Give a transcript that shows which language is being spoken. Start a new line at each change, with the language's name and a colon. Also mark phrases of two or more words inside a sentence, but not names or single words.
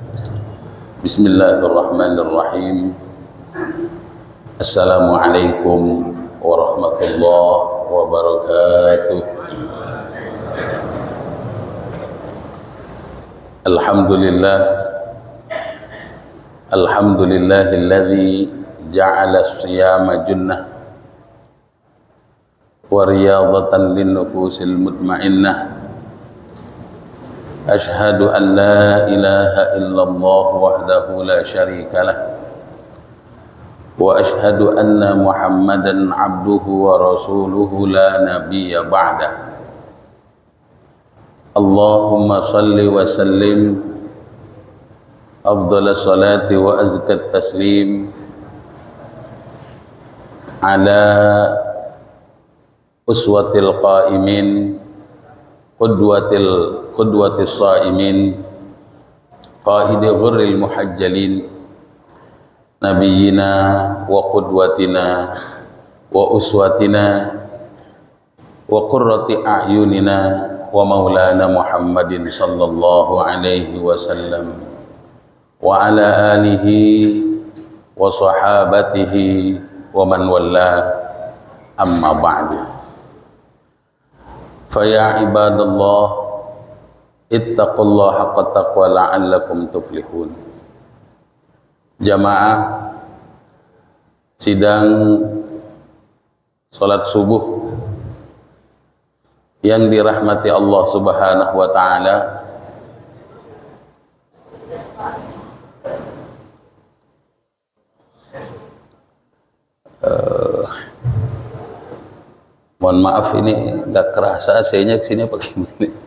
Arabic: بسم الله الرحمن الرحيم. السلام عليكم ورحمة الله وبركاته. الحمد لله الذي جعل الصيام جنة ورياضة للنفوس المطمئنة. أشهد أن لا إله إلا الله وحده لا شريك له وأشهد أن محمدا عبده ورسوله لا نبي بعده. اللهم صل وسلم أفضل صلاة وأزكى تسليم على أسوة القائمين قدوة الصائمين قاهد الغر المحجلين نبينا وقدوتنا وأسوتنا وقرة أعيننا ومولانا محمد صلى الله عليه وسلم وعلى آله وصحابته ومن والى، أما بعد. فيا عباد الله اتقوا الله حق تقوى لعلكم تفلحون.
Indonesian: Jamaah sidang salat subuh yang dirahmati Allah
Arabic: سبحانه وتعالى.
Indonesian: Mohon maaf ini gak kerasa AC-nya kesini pakai ini.